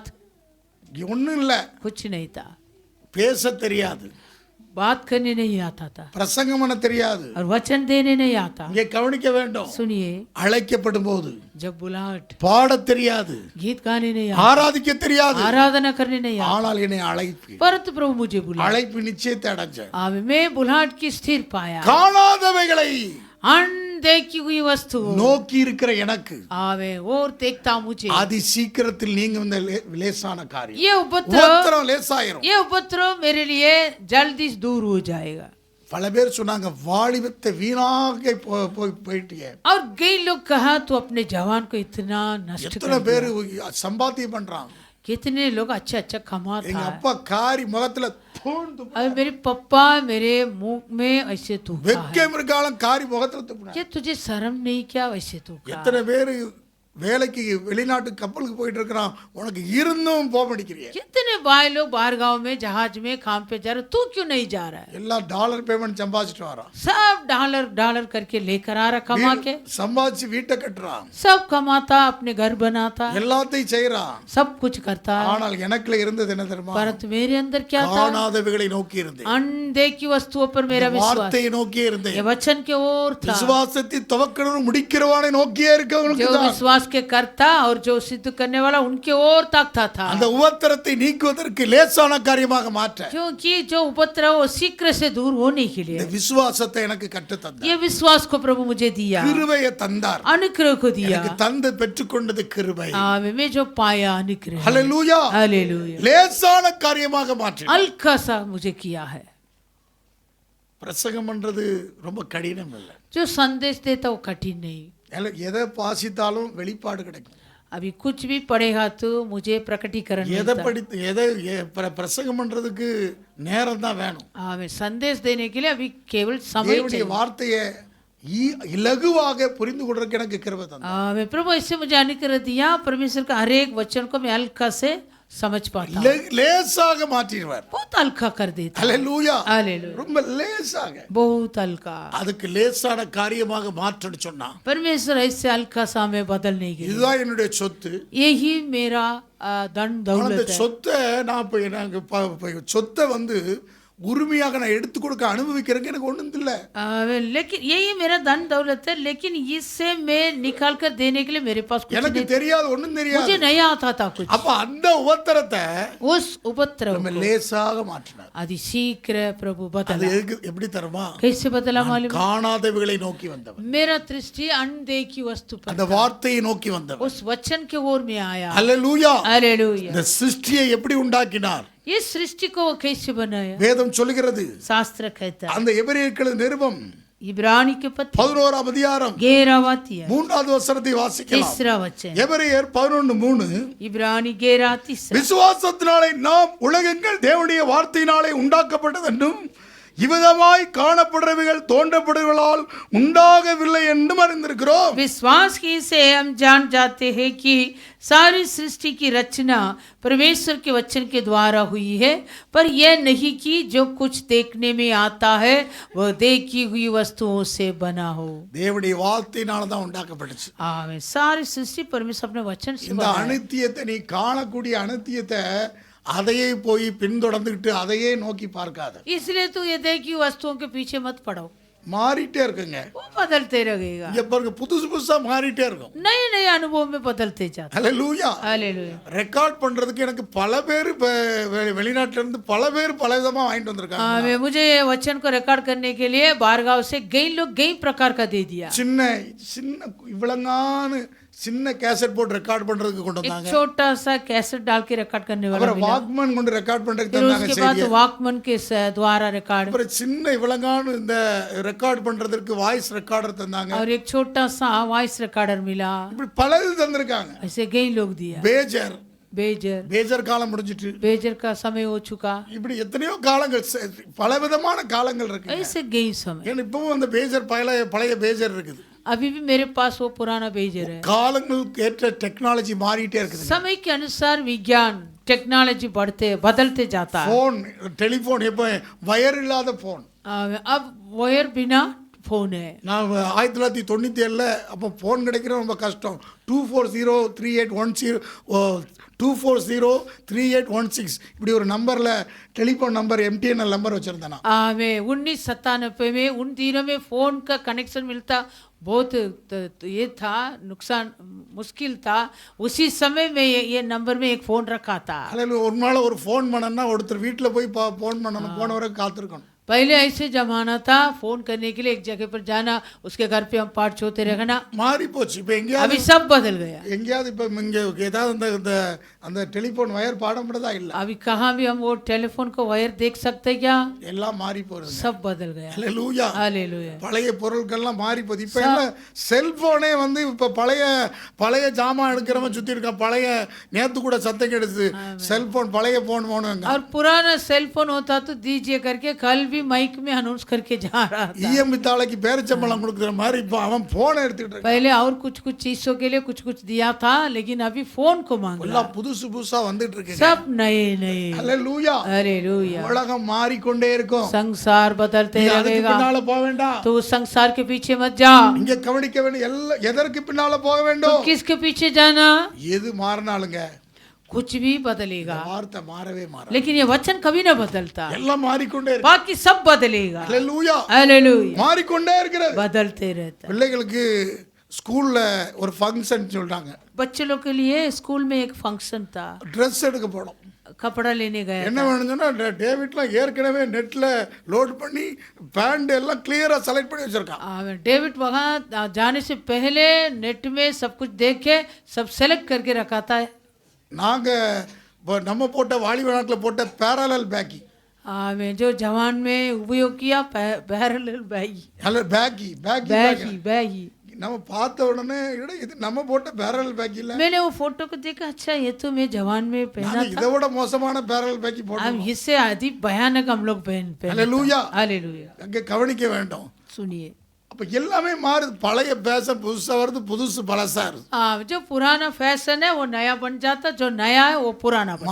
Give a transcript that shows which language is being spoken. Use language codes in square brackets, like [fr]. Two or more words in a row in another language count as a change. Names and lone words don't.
[ta] ஒன்றும் இல்லை, [hi] कुछ नहीं था, [ta] பேச தெரியாது, [hi] बात करने नहीं आता था [ta] பிரசங்கம் பண்ண தெரியாது. [hi] और वचन देने नहीं आता. [ta] இங்கே கவனிக்க வேண்டும். [hi] सुनिए, [ta] அழைக்கப்படும் போது [hi] जब बुलाहट, [ta] பாட தெரியாது, [hi] गीत गाने नहीं आता, [ta] ஆராதிக்க தெரியாது, [hi] आराधना करने नहीं आता, [ta] ஆனால் என்னை அழைப்பு [hi] परंतु प्रभु मुझे बुलाया. [ta] அழைப்பு நிச்சயத்தை அடைஞ்சேன். [hi] मैं बुलाहट की स्थिर पाया. [ta] காணாதவைகளை [hi] अनदेखी हुई वस्तु [ta] நோக்கி இருக்கிற எனக்கு [hi] आवे और देखता मुझे. [ta] அதி சீக்கிரத்தில் நீங்க இந்த லேசான காரியம், [hi] ये उपद्रव [ta] உபத்திரம் லேசாயிரும். [hi] ये उपद्रव मेरे लिए जल्दी दूर हो जाएगा. [ta] பல பேர் சொன்னாங்க, வாலிபத்தை வீணாக போயிட்டியே. [hi] और कई लोग कहा तो अपने जवान को इतना नष्ट [ta] எத்தனை [hi] कर [ta] பேர் [hi] दिया. [ta] சம்பாத்தியம் பண்றாங்க. [hi] कितने लोग अच्छा कमाता [ta] எங்க [hi] है. [ta] அப்பா காரி முகத்துல தூண்டு [hi] और मेरे पप्पा मेरे मुंह में ऐसे थूका है. [ta] வெக்கம் இருக்காலும் காரி முகத்துல துப்புனா. [hi] ये तुझे शर्म नहीं क्या वैसे थूका. [ta] எத்தனை பேர் வேலைக்கு வெளிநாட்டு கப்பலுக்கு போயிட்டு இருக்கிறான், உனக்கு இருந்தும் போக மாட்டேங்கிறியே. [hi] कितने भाई लोग बाहर गांव में जहाज में काम पे जा रहे, तू क्यों नहीं जा रहा है. [ta] எல்லாம் [en] dollar payment [ta] சம்பாதிச்சுட்டு வரான். [hi] सब डॉलर करके लेकर आ रहा, कमा के [ta] சம்பாதிச்சு வீட்டை கட்டுறான், [hi] सब कमाता, अपने घर बनाता, [ta] எல்லாத்தையும் செய்யறான். [hi] सब कुछ करता है. [ta] ஆனால் எனக்குள்ள இருந்தது என்ன தெரியுமா? [hi] परंतु मेरे अंदर क्या था? [ta] காணாதவைகளை நோக்கி இருந்தேன், [hi] अनदेखी वस्तुओं पर मेरा विश्वास, [ta] வார்த்தையை நோக்கி இருந்தேன். [hi] ये वचन के ओर था. [ta] விசுவாசத்தை துவக்கிறவன் முடிக்கிறவனை நோக்கியே இருக்கவனுக்கு [hi] जो [ta] தான் [hi] विश्वास के करता और जो सिद्ध करने वाला उनके ओर ताकता था. [ta] அந்த உபத்திரத்தை நீக்குவதற்கு லேசான காரியமாக மாற்ற [hi] क्योंकि जो उपद्रव वो शीघ्र से दूर होने के [ta] இந்த [hi] लिए [ta] விசுவாசத்தை எனக்கு கற்று தந்தார். [hi] ये विश्वास को प्रभु मुझे दिया, [ta] கிருபையை தந்தார். [hi] अनुग्रह को दिया. [ta] எனக்கு தந்து பெற்றுக்கொண்டது கிருபை. [hi] मैं जो पाया अनुग्रह. [ta] ஹல்லேலூயா. [hi] हालेलुया. [ta] லேசான காரியமாக மாற்ற [hi] हल्का सा मुझे किया है. [ta] பிரசங்கம் பண்றது ரொம்ப கடினம் இல்லை. [hi] जो संदेश देता वो कठिन नहीं. [ta] எதை வாசித்தாலும் வெளிப்பாடு கிடைக்கும். [hi] अभी कुछ भी पढ़ेगा तो मुझे प्रकटीकरण [ta] எதை [hi] मिलता. [ta] படித்து எதை பிரசங்கம் பண்றதுக்கு நேரம் தான் வேணும். [hi] हमें संदेश देने के लिए अभी केवल समय [ta] தேவனுடைய [hi] चाहिए. [ta] வார்த்தையை இலகுவாக புரிந்து கொள்றதுக்கு எனக்கு கிருபை தந்தார். [hi] प्रभु ऐसे मुझे अनुग्रह दिया, परमेश्वर का हर एक वचन को मैं हल्का से समझ पाता. [ta] லேசாக மாற்றிடுவார். [hi] बहुत हल्का कर देता. [ta] ஹல்லேலூயா. [hi] हालेलुया. [ta] ரொம்ப லேசாக, [hi] बहुत हल्का. [ta] அதுக்கு லேசான காரியமாக மாற்றன்னு சொன்னா, [hi] परमेश्वर ऐसे हल्का सा हमें बदलने के लिए. [ta] இதுதான் என்னுடைய சொத்து. [hi] यही मेरा धन [ta] அந்த [hi] दौलत है. [ta] சொத்தை நான் சொத்தை உரிமையாக நான் எடுத்து கொடுக்க அனுபவிக்கிறேங்க எனக்கு ஒண்ணும் இல்லை. [hi] लेकिन यही मेरा धन दौलत है, लेकिन इससे मैं निकाल कर देने के लिए मेरे पास कुछ [ta] எனக்கு [hi] नहीं, [ta] தெரியாது, ஒண்ணும் தெரியாது. [hi] मुझे नहीं आता था कुछ. [ta] அப்ப அந்த உபத்திரத்தை [hi] उस उपद्रव [ta] நம்ம [hi] को [ta] லேசாக மாற்றினார். [hi] अति शीघ्र प्रभु [ta] அது [hi] बदला. [ta] எப்படி தருமா? [hi] कैसे बदला मालूम? [ta] காணாதவைகளை நோக்கி வந்தவன், [hi] मेरा दृष्टि अनदेखी वस्तु पर [ta] அந்த வார்த்தையை நோக்கி வந்தவன். [hi] उस वचन के ओर में आया. [ta] ஹல்லேலூயா. [hi] हालेलुया. [ta] இந்த சிருஷ்டியை எப்படி உண்டாக்கினார்? [hi] इस सृष्टि को वो कैसे बनाया? [ta] வேதம் சொல்லுகிறது. [hi] शास्त्र कहता है. [ta] அந்த எபிரேயர்கள் நிருபம் [hi] इब्रानी के पत्र [ta] 11ஆம் அதிகாரம் [hi] 11 [ta] 3வது வசனத்தை வாசிக்கலாம். [hi] तीसरा वचन. [ta] எபிரேயர் 11:3 [hi] इब्रानी 11 [ta] விசுவாசத்தினாலே நாம் உலகங்கள் தேவனுடைய வார்த்தையினாலே உண்டாக்கப்பட்டது என்றும் இவ்விதமாய் காணப்படுறவைகள் தோன்றப்படுவதால் உண்டாகவில்லை என்றும் அறிந்திருக்கிறோம். [hi] विश्वास ही से हम जान जाते हैं कि सारी सृष्टि की रचना परमेश्वर के वचन के द्वारा हुई है, पर यह नहीं कि जो कुछ देखने में आता है वह देखी हुई वस्तुओं से बना हो. [ta] தேவனுடைய வார்த்தையினால தான் உண்டாக்கப்பட்டுச்சு. [hi] आमीन. सारी सृष्टि परमेश्वर अपने वचन से [ta] இந்த [hi] बना है. [ta] அனித்தியத்தை, நீ காணக்கூடிய அனித்தியத்தை அதையே போய் பின்தொடர்ந்துக்கிட்டு அதையே நோக்கி பார்க்காத. [hi] इसलिए तू ये देखी वस्तुओं के पीछे मत पड़ो. [ta] மாறிட்டே இருக்குங்க. [hi] वो बदलते रहेगा. [ta] இங்க பாருங்க, புதுசு புதுசா மாறிட்டே இருக்கும். [hi] नए नए अनुभव में बदलते जाते. [ta] ஹல்லேலூயா. [hi] हालेलुया. [ta] ரெக்கார்ட் பண்றதுக்கு எனக்கு பல பேர் வெளிநாட்டுல இருந்து பல பேர் பல விதமா வாங்கிட்டு வந்திருக்காங்க. [hi] हाँ, मुझे वचन को रिकॉर्ड करने के लिए बाहर गांव से कई लोग कई प्रकार का दे दिया. [ta] சின்ன சின்ன இவ்வளங்கான சின்ன கேசட் போட்டு ரெக்கார்ட் பண்றதுக்கு கொண்டு [hi] एक [ta] வந்தாங்க. [hi] छोटा सा कैसेट डाल के रिकॉर्ड करने वाला [ta] அப்புறம் [hi] मिला। [ta] வாக்மேன் கொண்டு ரெக்கார்ட் பண்றதுக்கு [hi] फिर [ta] தந்தாங்க [hi] उसके बाद [ta] செய்தியை. [hi] वॉकमैन के द्वारा रिकॉर्ड, [ta] அப்புறம் சின்ன இவளங்கான இந்த ரெக்கார்ட் பண்றதுக்கு [en] voice recorder [ta] தந்தாங்க. [hi] और एक छोटा सा [en] voice recorder [hi] मिला। [ta] இப்படி பலது தந்திருக்காங்க. [hi] ऐसे कई लोग दिया। [en] pager pager [ta] காலம் முடிஞ்சிட்டு, [hi] बेजर का समय हो चुका, [ta] இப்படி எத்தனையோ காலங்கள் பலவிதமான காலங்கள் இருக்கு. [hi] ऐसे कई समय। [ta] ஏன்னா இப்பவும் அந்த பேஜர் பழைய பேஜர் இருக்குது. [hi] अभी भी मेरे पास वो पुराना बेजर है। [ta] காலங்களுக்கு ஏற்ற டெக்னாலஜி மாறிட்டே இருக்குது. [hi] समय के अनुसार विज्ञान टेक्नोलॉजी बदलते जाता है। [en] phone telephone [ta] இப்போ வயர் இல்லாத போன். [hi] अब वायर बिना फोन है। [ta] நான் 1997 அப்போ ஃபோன் கிடைக்கிறது ரொம்ப கஷ்டம். 2403816 இப்படி ஒரு நம்பரில் [en] telephone number MTNL number [ta] வச்சுருந்தேன் நான். [hi] मैं 1997 में उन दिनों में फ़ोन का कनेक्शन मिलता बहुत ये था, नुकसान मुश्किल था। उसी समय में ये नंबर में एक फ़ोन रखा था। [ta] அதில் ஒரு நாள் ஒரு ஃபோன் பண்ணனா ஒருத்தர் வீட்டில் போய் ஃபோன் பண்ணணும், போன வரைக்கும் காத்திருக்கணும். [hi] पहले ऐसे जमाना था, फोन करने के लिए एक जगह पर जाना, उसके घर पे हम पाठ होते रहना। [ta] மாறி போச்சு. இப்போ எங்கேயாவது [hi] अभी सब बदल गया। [ta] எங்கேயாவது இப்போ இங்கே ஏதாவது அந்த [en] telephone wire [ta] பாடப்படுறதா இல்லை. [hi] अभी कहाँ भी हम वो टेलीफोन को वायर देख सकते क्या? [ta] எல்லாம் மாறி போகிறது. [hi] सब बदल गया। [ta] ஹல்லேலூயா. [hi] हालेलुया। [ta] பழைய பொருட்கள்லாம் மாறி போகுது. இப்போ எல்லாம் செல்போனே வந்து இப்போ பழைய ஜாமான் எடுக்கிறவன் சுற்றி இருக்கான். பழைய நேற்று கூட சத்தம் கெடுத்து செல்போன் பழைய ஃபோன் போனுங்க. [hi] और पुराना [en] cell phone [hi] होता तो दीजिए करके कल भी माइक में अनाउंस करके जा रहा था। [ta] ईएम தாளைக்கு பேரிச்சம்பழம் கொடுக்குற மாதிரி இப்போ அவன் போனை எடுத்துக்கிட்டு இருக்கான். [hi] पहले और कुछ चीजों के लिए कुछ दिया था, लेकिन अभी फोन को मांग रहा। [ta] எல்லாம் புதுசா வந்துட்டு இருக்கு. [hi] सब नए। [ta] ஹல்லேலூயா. [hi] हालेलुया। [ta] உலகம் மாறிக்கொண்டே இருக்கும். [hi] संसार बदलते [ta] அதுக்கு [hi] रहेगा, [ta] பின்னால போக வேண்டாம். [hi] तो संसार के पीछे मत जा। [ta] இங்க கவனிக்க வேண்டிய எல்லாம் எதற்கு பின்னால போக [hi] तो [ta] வேண்டும்? [hi] किसके पीछे जाना? [ta] எது மாறினாலுங்க [hi] कुछ भी बदलेगा, [ta] வார்த்தை மாறவே மாறாது. [hi] लेकिन ये वचन कभी ना बदलता। [ta] எல்லாம் மாறிக்கொண்டே இருக்கு. [hi] बाकी सब बदलेगा। [ta] ஹல்லேலூயா. [hi] हालेलुया। [ta] மாறிக்கொண்டே இருக்கிறது. [hi] बदलते रहता। [ta] பிள்ளைகளுக்கு ஸ்கூல்ல ஒரு ஃபங்க்ஷன் சொல்றாங்க. [hi] बच्चे लोग के लिए स्कूल में एक फंक्शन था, [ta] ட்ரெஸ் எடுக்க போனோம். [hi] कपड़ा लेने गए। [ta] என்ன வேணும்னு சொன்னா டேவிட்லாம் ஏற்கனவே நெட்ல லோட் பண்ணி பேண்ட் எல்லாம் கிளியரா செலக்ட் பண்ணி வச்சிருக்கான். [hi] डेविड वहाँ जाने से पहले नेट में सब कुछ देख के सब सेलेक्ट करके रखा था। [ta] நாங்க நம்ம போட்ட வாலிப நாட்டில் போட்ட [en] parallel baggy, [hi] मैं जो जवान में उपयोग किया [en] parallel baggy [ta] அல்ல [en] baggy baggy baggy baggy. [ta] நம்ம பார்த்த உடனே இது நம்ம போட்ட [en] parallel baggy [ta] இல்ல. [hi] मैंने वो फोटो को देखा, अच्छा ये तो मैं जवान में पहना [ta] நாங்க [hi] था। [ta] இதை விட மோசமான [en] parallel baggy [hi] हम [ta] போட்டோம். [hi] इससे अधिक भयानक हम लोग पहन। [ta] ஹல்லேலூயா. [hi] हालेलुया। [ta] அங்கே கவனிக்க வேண்டும். [hi] सुनिए, [ta] அப்ப எல்லாமே மாறுது. பழைய பேஷன் புதுசா வருது, புதுசு பழசா இருக்கு. [hi] जो पुराना फैशन है वो नया बन जाता, जो नया है वो पुराना बन